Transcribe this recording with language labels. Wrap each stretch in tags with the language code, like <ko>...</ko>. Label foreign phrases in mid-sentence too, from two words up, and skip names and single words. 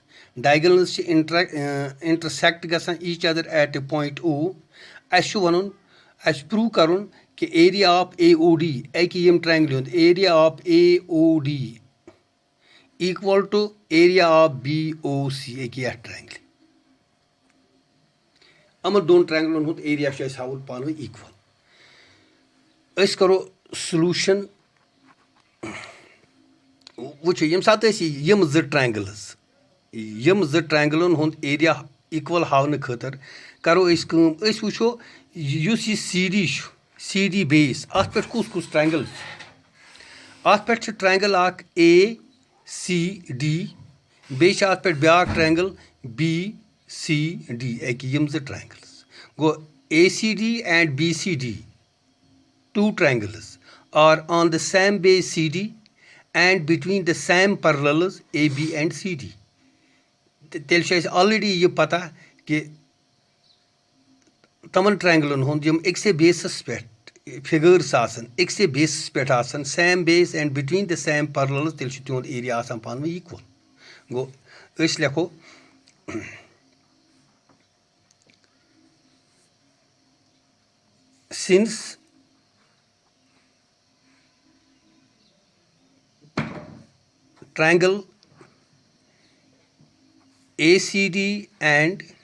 <en>Diagonals intersect each other at a point O. As prove</en> <ks>karun</ks> <en>कि area of AOD triangle area of AOD equal to area of BOC triangle.</en> <ks>Amar दोन ट्रायंगलन हुंद एरिया छ हावन पान इक्वल. अस करो सॉल्यूशन. वुच यम सात यम ज ट्रायंगलन हुंद एरिया इक्वल हावन खतर करो अस वुचो युस ये CD बेस अत पे कुस ट्रायंगल अत पे ट्रायंगल अख ACD बे अत पे ब्या ट्रायंगल BCD यम ज ट्रायंगल्स गो</ks> <en>ACD and BCD two triangles are on the same base CD and between the same parallels AB and CD.</en> <ks>तेल ऑलरेडी ये पता कि तमन ट्रायंगलन हुंद यम एक से बेसस पे फिगर्स आसन एक से बेसस पे आसन</ks> <en>same base and between the same parallels</en> <ks>तेल तिहुंद एरिया आसान पान इक्वल. गो अस लेखो</ks> <en>since triangle ACD and</en>